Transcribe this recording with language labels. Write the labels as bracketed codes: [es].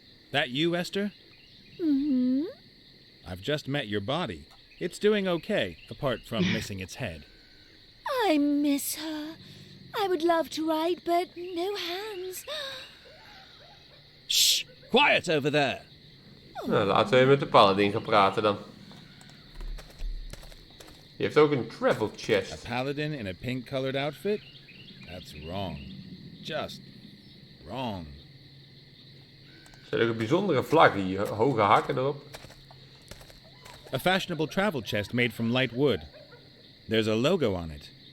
[en] That you, Esther? Mm-hmm. I've just met your body. It's doing okay, apart from missing its head. I miss her. I would love to write, but no hands. Shh! Quiet over there. [nl] Nou, laten we even met de paladin gaan praten dan. Die heeft ook een travel [en] A chest. paladin in a pink-colored outfit? That's wrong. Just wrong. [nl] Er zijn ook een bijzondere vlag hier, hoge hakken erop. [en] A fashionable travel chest made from light wood. There's a logo on it.